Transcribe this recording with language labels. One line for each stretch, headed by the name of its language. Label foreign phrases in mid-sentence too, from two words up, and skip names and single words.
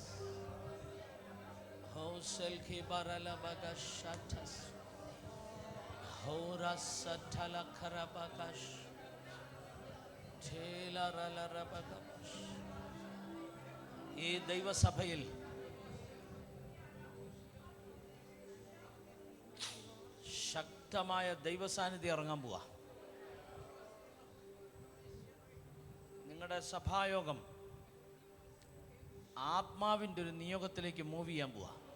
Malayalam: Hoselki Barala Bagas Shantas. Hora Satala Karabakash. Tela Rala Rabagash. ഈ ദേവസഭയിൽ. ശക്തമായ ദൈവസാന്നിധ്യം ഇറങ്ങാൻ പോവാ. നിങ്ങളുടെ സഭായോഗം ആത്മാവിൻ്റെ ഒരു നിയോഗത്തിലേക്ക് മൂവ് ചെയ്യാൻ പോവാ.